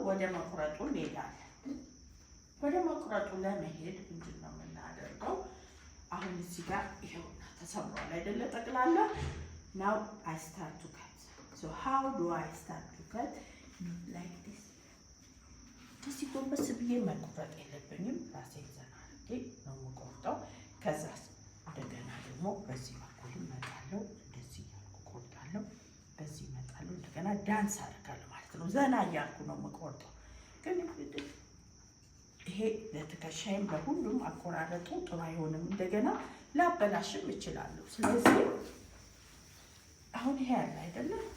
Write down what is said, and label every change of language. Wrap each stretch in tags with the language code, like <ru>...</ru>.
<am>ወደ መቁረጡ እንሄዳለን። ወደ መቁረጡ ለመሄድ ምንድነው የምናደርገው? አሁን እዚህ ጋር ይሄውና ተሰምሯል አይደለ? ጠቅላላ</am> <en>now I start to cut. So how do I start to cut? Like this.</en> <am>እዚህ ጎንበስ ብዬ መቁረጥ የለብኝም። ራሴን ዘና አድርጌ ነው የምቆርጠው። ከዛ እንደገና ደግሞ በዚህ በኩል እመጣለሁ፣ እንደዚህ እያልኩ እቆርጣለሁ። በዚህ እመጣለሁ፣ እንደገና ዳንስ አደርጋለሁ ማለት ነው። ዘና እያልኩ ነው የምቆርጠው። ግን ይሄ ለትከሻይም ለሁሉም አቆራረጡ ጥሩ አይሆንም። እንደገና ላበላሽም እችላለሁ። ስለዚህ አሁን ይሄ ያለ አይደለ?</am>